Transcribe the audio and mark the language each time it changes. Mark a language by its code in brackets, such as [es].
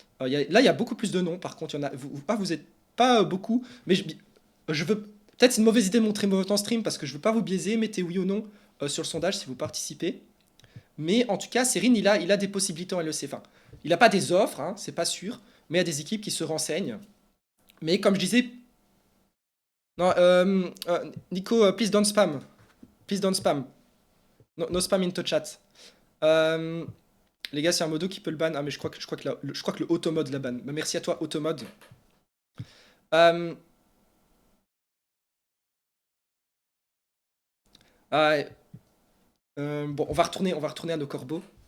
[fr] Là, il y a beaucoup plus de noms. Par contre, il y en a. Vous êtes pas beaucoup. Mais je veux. Peut-être c'est une mauvaise idée de montrer mon vote en stream parce que je veux pas vous biaiser. Mettez oui ou non sur le sondage si vous participez. Mais en tout cas, Serine, il a des possibilités en LEC. Enfin, il n'a pas des offres, hein, c'est pas sûr. Mais il y a des équipes qui se renseignent. Mais comme je disais. [en] Non, Nico, please don't spam. Please don't spam. No, no spam into chat. [fr] Euh, les gars, c'est un modo qui peut le ban. Ah, mais je crois que le automode la ban. Bah, merci à toi, automode. Euh, ah, bon, on va retourner à nos corbeaux.